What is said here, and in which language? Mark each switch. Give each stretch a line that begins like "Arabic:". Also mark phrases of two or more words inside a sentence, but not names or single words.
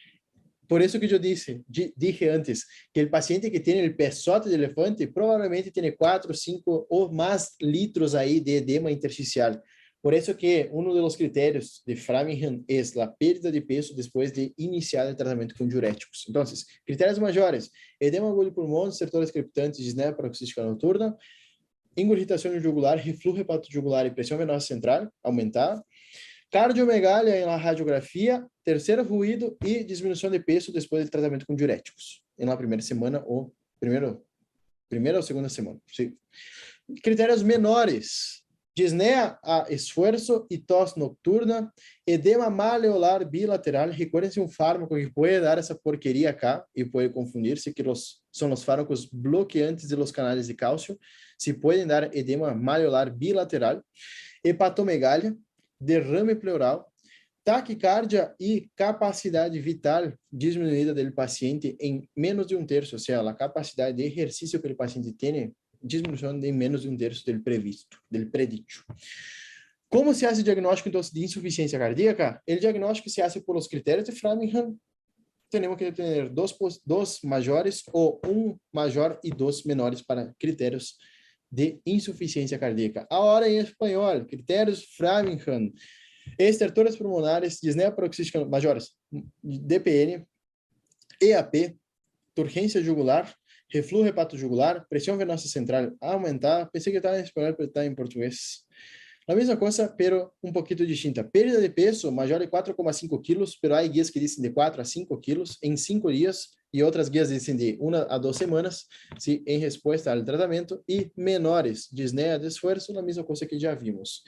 Portuguese: Por isso que eu dije antes, que o paciente que tem o pesote de elefante provavelmente tem 4, 5 ou mais litros aí de edema intersticial. Por isso que um dos critérios de Framingham é a perda de peso depois de iniciar o tratamento com diuréticos. Então, critérios maiores, edema agudo de pulmão, estertores crepitantes, disneia paroxística noturna, ingurgitação jugular, refluxo hepatojugular e pressão venosa central, aumentar. Cardiomegalia na radiografia, terceiro ruído e diminuição de peso depois do tratamento com diuréticos. Na primeira semana ou primeira ou segunda semana. Sim. Critérios menores. Disneia a esforço e tosse nocturna, edema maleolar bilateral. Recuerden-se um fármaco que pode dar essa porqueria acá e pode confundir-se que são os fármacos bloqueantes
Spanish: de los
Portuguese: canais de cálcio. Se podem dar edema maleolar bilateral, hepatomegalia, derrame pleural, taquicardia e capacidade vital diminuída do paciente em menos de um terço, ou seja, a capacidade de exercício que o paciente tem diminuição de menos de um terço do previsto, do predito. Como se faz o diagnóstico, então, de insuficiência cardíaca? O diagnóstico se faz por os critérios de Framingham. Temos que ter dois maiores ou um maior e dois menores para critérios de insuficiência cardíaca. Agora em espanhol, critérios Framingham, estertores pulmonares, disneia paroxística maiores, DPN, EAP, turgência jugular, refluxo hepatojugular, pressão venosa central aumentar. Pensei que estava em espanhol, mas está em português.
Spanish: La misma cosa, pero un poquito distinta. Pérdida de peso mayor de 4,5 kilos, pero hay guías que dicen de 4 a 5 kilos en 5 días y otras guías dicen de 1 a 2 semanas, ¿sí? En respuesta al tratamiento, y menores, disnea de esfuerzo, la misma cosa que ya vimos.